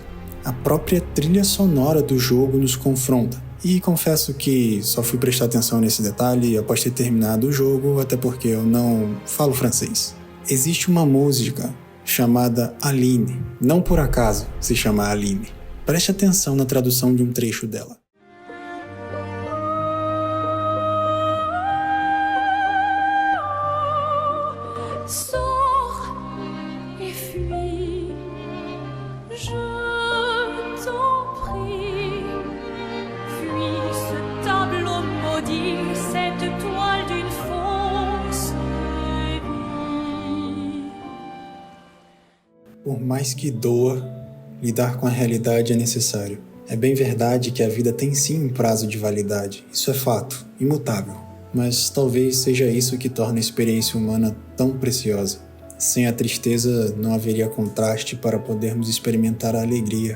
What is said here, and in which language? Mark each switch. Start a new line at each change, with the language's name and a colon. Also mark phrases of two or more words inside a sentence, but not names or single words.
Portuguese: A própria trilha sonora do jogo nos confronta. E confesso que só fui prestar atenção nesse detalhe após ter terminado o jogo, até porque eu não falo francês. Existe uma música chamada Aline. Não por acaso se chama Aline. Preste atenção na tradução de um trecho dela.
French: Sors et fuis, je t'en prie. Fuis ce tableau maudit, cette toile d'une fausse vie.
Portuguese: Por mais que doa, lidar com a realidade é necessário. É bem verdade que a vida tem sim um prazo de validade. Isso é fato, imutável. Mas talvez seja isso que torna a experiência humana tão preciosa. Sem a tristeza não haveria contraste para podermos experimentar a alegria.